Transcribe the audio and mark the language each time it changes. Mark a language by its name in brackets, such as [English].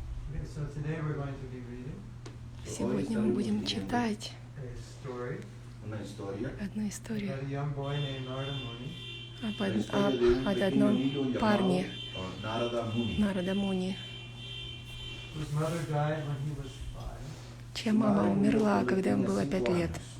[English] Okay, so today we're going to be reading [Russian] Сегодня мы будем читать a story [Spanish] Una historia [Russian] одну историю [English] about a young boy named Narada Muni. [Russian] об одном парне, [English] Narada Muni, [Russian] Нарада Муни, [English] Whose mother died when he was 5. [Russian] чья мама умерла, когда ему было 5 лет.